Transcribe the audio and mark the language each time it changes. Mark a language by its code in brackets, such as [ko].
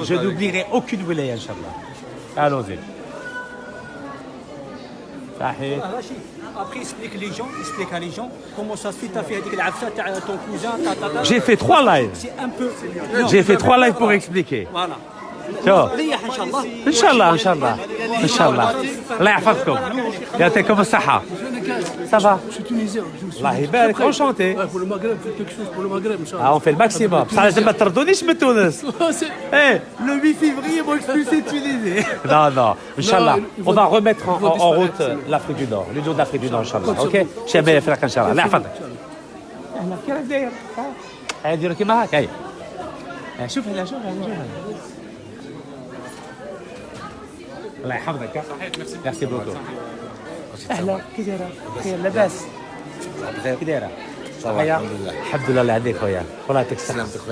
[fr] Je n'oublierai aucune wilaya, Inch'Allah. Allons-y. [ar] صحيح. [fr] Après, explique à les gens comment ça se fait. Tu as fait avec l'afsa, ton cousin, J'ai fait 3 lives. c'est un peu. J'ai fait 3 lives pour expliquer. Voilà. [ar] شوف. ريح ان شاء الله. ان شاء الله الله يحفظكم يعطيكم الصحة. صافا. [fr] Je suis tunisien. [ar] الله يبارك enchanté. [fr] Pour le Maghreb, faites quelque chose pour le Maghreb, Inch'Allah. On fait le maximum. [ar] بصح لازم ما تردونيش من تونس. [fr] Eh, le 8 février, ils vont expulser Tunisie. Non, Inch'Allah. On va remettre en route l'Afrique du Nord, l'Union d'Afrique du Nord, Inch'Allah. Ok? [ar] شابه يفرق إن شاء الله. الله يحفظك. أهلا كيف داير؟ هيا نديرو كيما هاك هيا. شوف هلا الله يحفظك. ميرسي بوكو. اهلا كي دايره؟ بخير لاباس؟ كي دايره؟ صحيح الحمد لله الله يهديك خويا والله يعطيك الصحة.